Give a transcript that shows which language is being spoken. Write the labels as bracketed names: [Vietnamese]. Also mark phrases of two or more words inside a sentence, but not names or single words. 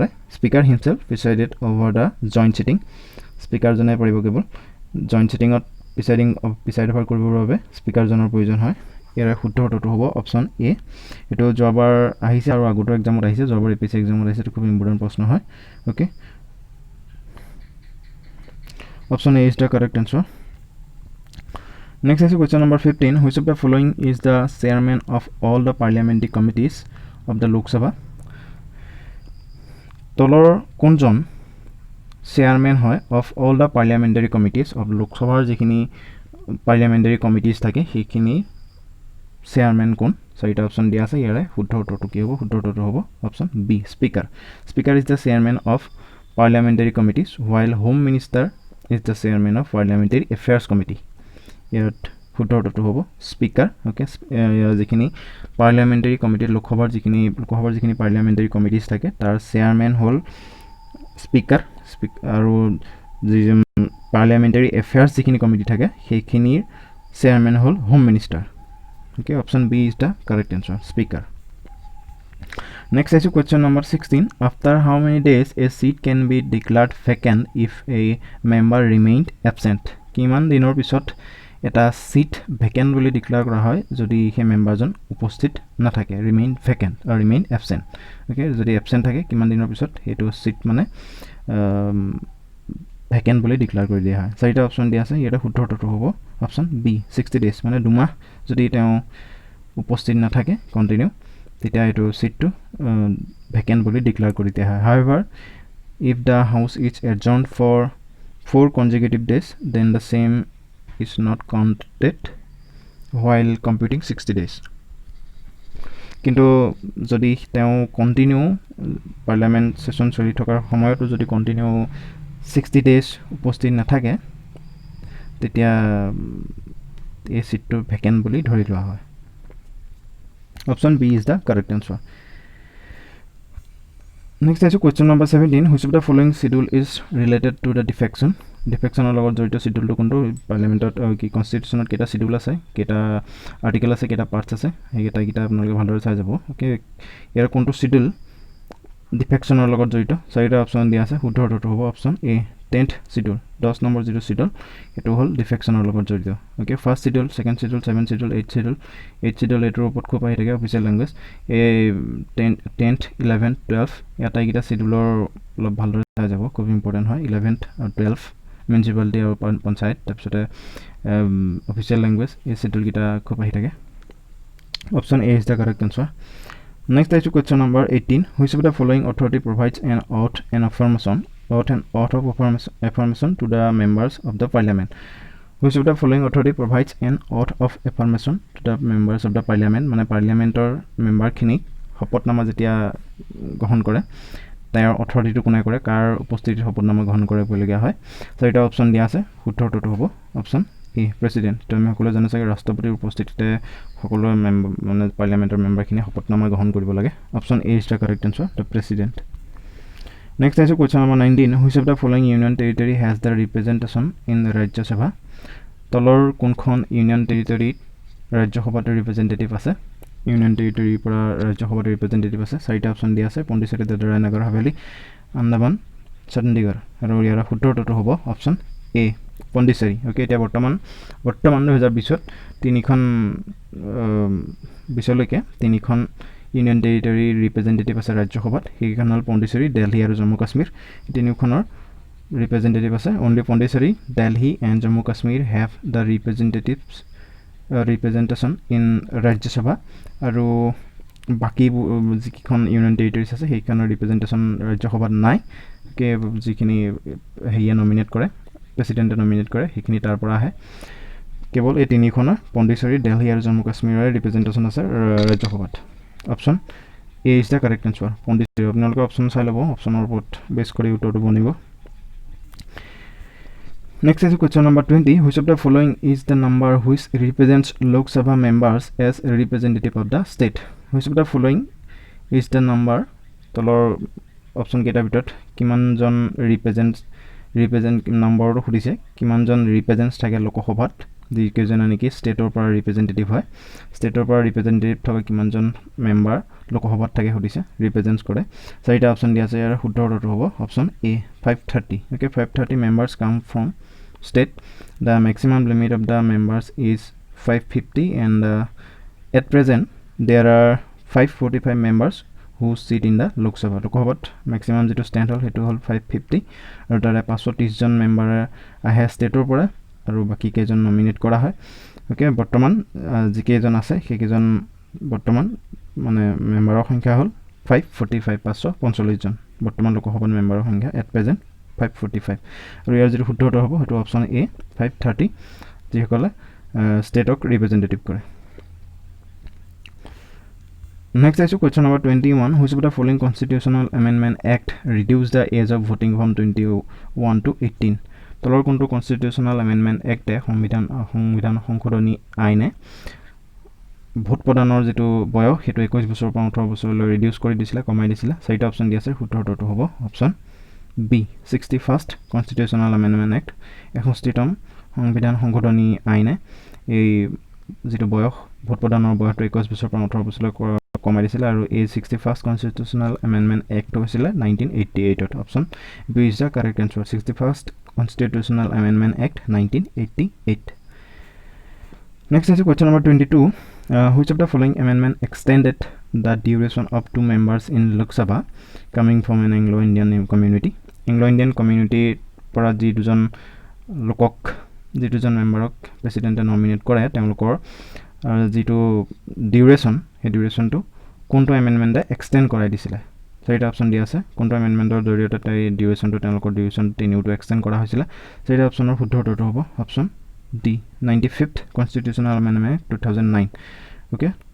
[English] Speaker himself presided over the joint sitting [Assamese] স্পীকাৰজনে পাৰিব কেৱল [English] joint sitting [Assamese] প্ৰিচাইডৰ কৰিবৰ বাবে স্পিকাৰজনৰ প্ৰয়োজন হয় ইয়াৰ শুদ্ধ উত্তৰটো হ'ব [English] option A [Assamese] এটো যোৱাবাৰ আহিছে আৰু আগতো এক্সামত আহিছে যোৱাবাৰ এপিএসসি এক্সামত আহিছে খুব ইম্পৰ্টেন্ট প্ৰশ্ন হয় [English] okay option A is the correct answer Next is question number 15. Which of the following is the chairman of all the parliamentary committees of the Lok Sabha? [Assamese] তলৰ কোনজন চেয়াৰম্যান হয় [English] of all the parliamentary committees of Lok Sabha [Assamese] যিখিনি [English] parliamentary committees [Assamese] থাকে সেইখিনি চেয়াৰম্যান কোন চাৰিটা অপচন দিয়া আছে ইয়াৰে শুদ্ধ উত্তৰটো কি হ'ব শুদ্ধ উত্তৰটো হ'ব [English] option B [Assamese] স্পিকাৰ [English] speaker is the chairman of parliamentary committees while home minister is the chairman of parliamentary affairs committee [Assamese] ইয়াত শুদ্ধ উত্তৰটো হ'ব স্পিকাৰ ওকে যিখিনি [English] parliamentary committee [Assamese] লোকসভাৰ যিখিনি [English] parliamentary committees [Assamese] থাকে তাৰ চেয়াৰম্যান হ'ল স্পিকাৰ আৰু যি [English] parliamentary affairs [Assamese] যিখিনি কমিটি থাকে সেইখিনিৰ চেয়াৰম্যান হ'ল [English] home minister okay option B is the correct answer speaker Next is question number 16. After how many days a seat can be declared vacant if a member remained absent? [Assamese] কিমান দিনৰ পিছত এটা সিট ভ্যাকেন্ট বুলি ডিক্লেয়াৰ কৰা হয় যদি সেই মেম্বাৰজন উপস্থিত নাথাকে [English] remain vacant [Assamese] আৰু [English] remain absent okay [Assamese] যদি এবসেন্ট থাকে কিমান দিনৰ পিছত হেতু সিট মানে ভ্যাকেন্ট বুলি ডিক্লেয়াৰ কৰি দিয়া হয় চাৰিটা অপচন দিয়া আছে ইয়াৰ শুদ্ধ উত্তৰটো হ'ব [English] option B 60 days [Assamese] মানে দুমাহ যদি তেওঁ উপস্থিত নাথাকে কন্টিনিউ তেতিয়া এটো সিটটো ভ্যাকেন্ট বুলি ডিক্লেয়াৰ কৰি দিয়া হয় [English] however if the house is adjourned for 4 consecutive days then the same is not counted while computing 60 days [Assamese] কিন্তু যদি তেওঁ [English] continue parliament session [Assamese] চলি থকাৰ সময়তো যদি কন্টিনিউ [English] 60 days [Assamese] উপস্থিত নাথাকে তেতিয়া এই সিটটো ভ্যাকেন্ট বুলি ধৰি লোৱা হয় [English] option B is the correct answer Next is question number 17. Which of the following schedule is related to the defection? [Assamese] Defectionৰ লগত জড়িত শিডিউলটো কোনটো পাৰ্লিয়ামেন্টত কি কনস্টিটিউশনত কেটা শিডিউল আছে কেটা আৰ্টিকেল আছে কেটা পাৰ্টস আছে এইকেইটা আপোনালোকে ভালদৰে চাই যাব ওকে ইয়াৰ কোনটো শিডিউল ডিফেকশনৰ লগত জড়িত চাৰিটা অপচন দিয়া আছে শুদ্ধ উত্তৰটো হ'ব [English] option A 10th schedule [Assamese] 10 নম্বৰ যিটো শিডিউল এটো হ'ল ডিফেকশনৰ লগত জড়িত ওকে [English] first schedule second schedule 7th schedule 8th schedule [Assamese] এটোৰ ওপৰত খুব আহি থাকে [English] official language [Assamese] এ 10th 11th 12th ইয়াটাইকিটা শিডিউলৰ অলপ ভালদৰে চাই যাব খুব ইম্পৰ্টেন্ট হয় 11th আৰু 12th মিউনিসিপালিটি আৰু পঞ্চায়ত তাৰপিছতে [English] official language [Assamese] এই শিডিউল কিটা খুব আহি থাকে [English] option A is the correct answer Next is question number 18. Which of the following authority provides an oath of affirmation to the members of the parliament? Which of the following authority provides an oath of affirmation to the members of the parliament? [Assamese] মানে পাৰ্লিয়ামেন্টৰ মেম্বাৰখিনিক শপতনামা যেতিয়া গ্ৰহণ কৰে তাৰ অথৰিটিটো কোনে কৰে কাৰ উপস্থিতিত শপতনামা গ্ৰহণ কৰিবলগীয়া হয় চাৰিটা অপচন দিয়া আছে শুদ্ধ উত্তৰটো হ'ব [English] option A president [Assamese] তুমি সকলো জানো চাগে ৰাষ্ট্ৰপতিৰ উপস্থিতিতে সকলো মানে পাৰ্লিয়ামেন্টৰ মেম্বাৰখিনি শপতনামা গ্ৰহণ কৰিব লাগে [English] option A is the correct answer the president Next is question number 19. Which of the following union territory has the representation in the Rajya Sabha? [Assamese] তলৰ কোনখন [English] union territory [Assamese] ৰাজ্য সভাত ৰিপ্ৰেজেন্টেটিভ আছে [English] union territory [Assamese] পৰা ৰাজ্য সভাত ৰিপ্ৰেজেন্টেটিভ আছে চাৰিটা অপচন দিয়া আছে পণ্ডিচেৰী দাদৰা নগৰ হাভেলী আন্দামান চণ্ডীগড় আৰু ইয়াৰ শুদ্ধ উত্তৰটো হ'ব অপচন এ পণ্ডিচেৰী ওকে এটা বৰ্তমান 2020ত তিনিখন বিশ্বলৈকে তিনিখন [English] union territory representative [Assamese] আছে ৰাজ্য সভাত সেইখন হ'ল পণ্ডিচেৰী দিল্লী আৰু জম্মু কাশ্মীৰ তিনিখনৰ [English] representative আছে only Pondicherry, Delhi and Jammu Kashmir have the representation in Rajya Sabha [Assamese] আৰু বাকি যিখন [English] union territories [Assamese] আছে সেইখনৰ ৰিপ্ৰেজেন্টেশন ৰাজ্য সভাত নাই কে যিখিনি হেয়া নমিনেট কৰে প্ৰেসিডেন্টে নমিনেট কৰে সেইখিনি তাৰ পৰা আহে কেৱল এই তিনিখনৰ পণ্ডিচেৰী দিল্লী আৰু জম্মু কাশ্মীৰৰ ৰিপ্ৰেজেন্টেশন আছে ৰাজ্য সভাত [English] option A is the correct answer [Assamese] পণ্ডিচেৰী আপোনালোকে অপচন চাই ল'ব অপচনৰ ওপৰত বেছ কৰি উত্তৰটো বনিব [English] Next is question number 20. Which of the following is the number which represents Lok Sabha members as a representative of the state? Which of the following is the number? [Assamese] তলৰ অপচন কেইটা ভিতৰত কিমান জন [English] represent number [Assamese] খুদিছে কিমান জন ৰিপ্ৰেজেন্টছ থাকে লোকসভাত যিকেইজন নেকি ষ্টেটৰ পৰা ৰিপ্ৰেজেন্টেটিভ হয় ষ্টেটৰ পৰা ৰিপ্ৰেজেন্টেটিভ থকা কিমান জন মেম্বাৰ লোকসভাত থাকে খুদিছে ৰিপ্ৰেজেন্টছ কৰে চাৰিটা অপচন দিয়া আছে ইয়াৰ শুদ্ধ উত্তৰটো হ'ব [English] option A 530 okay 530 members come from state the maximum limit of the members is 550 and at present there are 545 members who sit in the Lok Sabha. [Assamese] Lok Sabhat maximum যেটো stand হল হেতু হল 550 আৰু তাৰে 530 জন মেম্বাৰ আহে ষ্টেটৰ পৰা আৰু বাকি কেজন নমিনেট কৰা হয় ওকে বৰ্তমান যিকেজন আছে সেইকেজন বৰ্তমান মানে মেম্বাৰৰ সংখ্যা হল 545 545 জন বৰ্তমান লোকসভাৰ মেম্বাৰৰ সংখ্যা [English] at present [Assamese] 545 আৰু ইয়াৰ যেটো শুদ্ধ উত্তৰ হ'ব হেতু [English] option A 530 [Assamese] যিসকলে ষ্টেটক ৰিপ্ৰেজেন্টেটিভ কৰে [English] Next is question number 21. Which of the following constitutional amendment act reduce the age of voting from 21 to 18? [Assamese] তলৰ কোনটো [English] constitutional amendment act [Assamese] সংবিধান সংশোধনী আইনে ভোট প্ৰদানৰ যেটো বয়স হেতু 21 বছৰৰ পৰা 18 বছৰলৈ ৰিডিউস কৰি দিছিল কমাই দিছিল চাৰিটা অপচন দি আছে শুদ্ধ উত্তৰটো হ'ব [English] option B 61st constitutional amendment act [Assamese] 61তম সংবিধান সংশোধনী আইনে এই যেটো বয়স ভোট প্ৰদানৰ বয়সটো 21 বছৰৰ পৰা 18 বছৰলৈ কমাই দিছিল আৰু এই [English] 61st constitutional amendment act [Assamese] হৈছিল 1988 [English] option B is the correct answer 61st constitutional amendment act 1988 Next is question number 22 which of the following amendment extended the duration of two members in Lok Sabha coming from an Anglo-Indian community Anglo-Indian community [Assamese] পৰা যি দুজন লোকক যি দুজন মেম্বাৰক প্ৰেসিডেন্টে নমিনেট কৰে তেওঁলোকৰ যেটো ডিউৰেশন হে ডিউৰেশনটো কোনটো এমেন্ডমেন্টে এক্সটেন্ড কৰাই দিছিল চাৰিটা অপচন দি আছে কোনটো এমেন্ডমেন্টৰ জৰিয়তে তাই ডিউৰেশনটো তেওঁলোকৰ ডিউৰেশন টেনিউটো এক্সটেন্ড কৰা হৈছিল চাৰিটা অপচনৰ শুদ্ধ উত্তৰটো হ'ব [English] option D 95th constitutional amendment 2009 okay